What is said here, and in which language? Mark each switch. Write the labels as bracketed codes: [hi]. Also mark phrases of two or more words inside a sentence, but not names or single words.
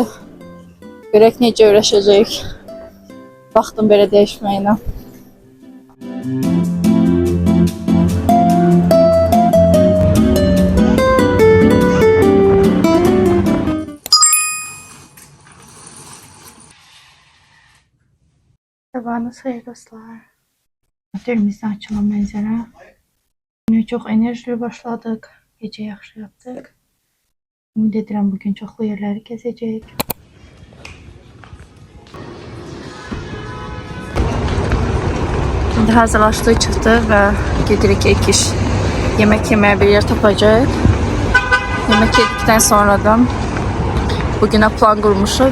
[az] Görək necə öyrəşəcəyik. Vaxtın belə dəyişməyinə. [tr] Sabahınız hayır dostlar. Otelimizde açılan mənzərə. Yine çok enerjili başladık. Gece yaxşı yaptık. [az] Ümid edirəm bugün çoxlu yerləri gezəcəyik. [tr] Şimdi hazırlaştık, [az] çıxdı və gedirik ilk iş. Yemək yeməyə bir yer tapacaq. Yemək yedikdən sonra da bugünə plan qurmuşuq.